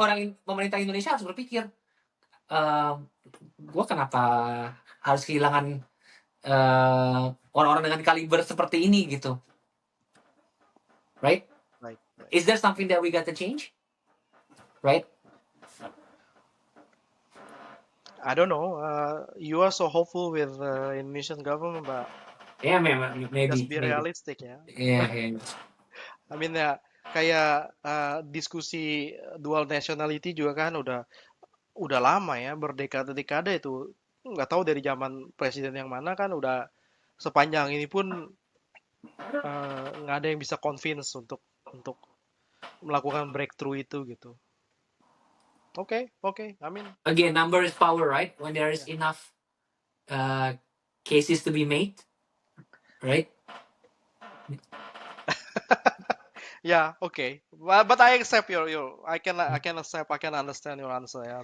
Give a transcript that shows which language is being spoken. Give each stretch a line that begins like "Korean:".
Indonesian: orang pemerintah Indonesia harus berpikir, gue kenapa harus kehilangan orang-orang dengan kaliber seperti ini gitu, right?
English: Is there something that we got to change, right? I don't know. You are so hopeful with Indonesian government, but Yeah, maybe. just be realistic ya. Yeah. I mean
Indonesian: ya, kayak diskusi dual nationality juga kan udah lama ya, berdekade-dekade itu. Nggak tahu dari zaman presiden yang mana kan udah sepanjang ini pun nggak ada yang bisa convince untuk melakukan breakthrough itu gitu.
English: Oke. I mean, Again, number is power, right? When there is enough cases to be made, right? yeah, okay. But I accept your I can accept, I can understand your answer ya.